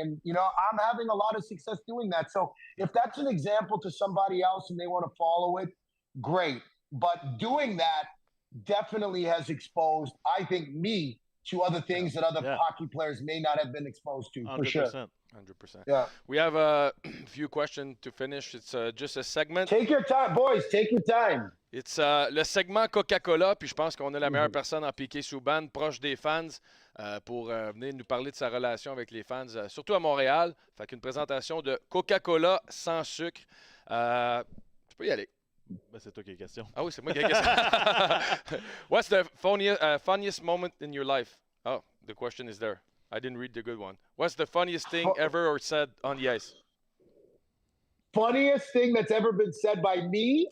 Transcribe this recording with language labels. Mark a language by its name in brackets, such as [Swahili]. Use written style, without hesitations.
[English] And, I'm having a lot of success doing that. So if that's an example to somebody else and they want to follow it, great. But doing that definitely has exposed, I think, me to other things that other hockey players may not have been exposed to, 100%. for sure. 100%. Yeah. We have a few questions to finish. It's just a segment. Take your time, boys. Take your time. It's [French] le segment Coca-Cola, puis je pense qu'on a la meilleure personne en P.K Subban, proche des fans, pour venir nous parler de sa relation avec les fans, surtout à Montréal. Fait qu'une présentation de Coca-Cola sans sucre. Tu peux y aller. Ben, c'est toi qui as la question. Ah oui, c'est moi qui ai la question. [English] What's the funniest moment in your life? Oh, the question is there. I didn't read the good one. What's the funniest thing ever or said on the ice? Funniest thing that's ever been said by me,